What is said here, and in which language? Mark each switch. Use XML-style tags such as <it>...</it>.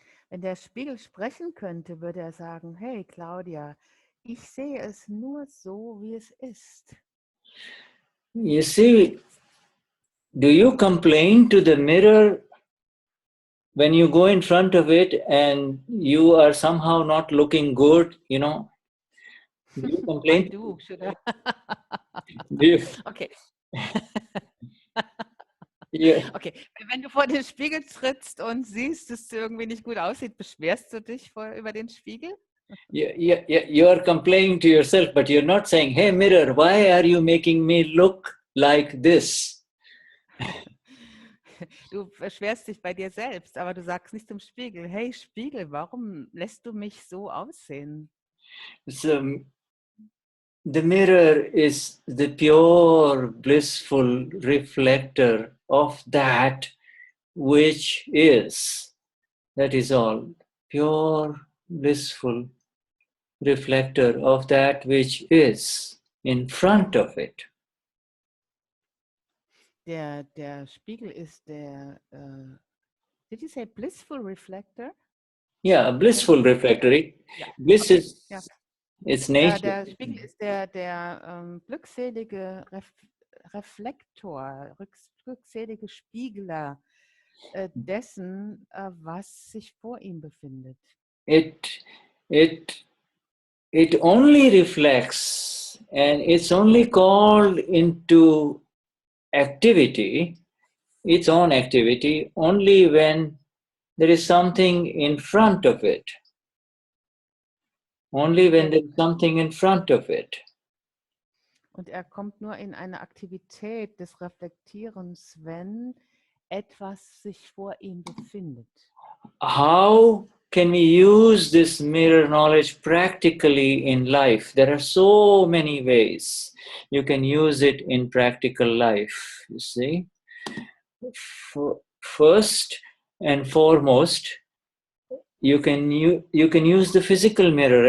<de>Wenn der Spiegel sprechen könnte, würde er sagen, hey, Claudia, ich sehe es nur so, wie es ist.</de> <en>You see, do you complain to the mirror when you go in front of it and you are somehow not looking good, you know? Do you complain? I do, should I? Do you? Okay. Yeah.</en> <de>Okay, wenn du vor den Spiegel trittst und siehst, dass es irgendwie nicht gut aussieht, beschwerst du dich über den Spiegel?</de> <en>You are complaining to yourself, but you're not saying, hey mirror, why are you making me look like this?</en> <de>Du beschwerst dich bei dir selbst, aber du sagst nicht zum Spiegel, hey Spiegel, warum lässt du mich so aussehen?</de> <en>So the mirror is the pure, blissful reflector of that which is. That is all. Pure, blissful reflector of that which is in front of it.</en> <de>Der Spiegel ist der,</de> <en>did you say blissful reflector? Yeah, a blissful reflector.</en> <de>Ja.</de> <en>Bliss Okay. is</en> <de>Ja.</de> <en>its nature.</en> <de>Der Spiegel ist der glückselige Reflektor, glückselige Spiegler dessen, was sich vor ihm befindet.</de> <en>It only reflects, and it's only called into activity, its own activity, only when there is something in front of it. Only when there is something in front of it.</en> <de>Und kommt nur in eine Aktivität des Reflektierens, wenn etwas sich vor ihm befindet.</de> <en>How can we use this mirror knowledge practically in life? There are so many ways you can use it in practical life, you see. First and foremost, you can use the physical mirror.</en>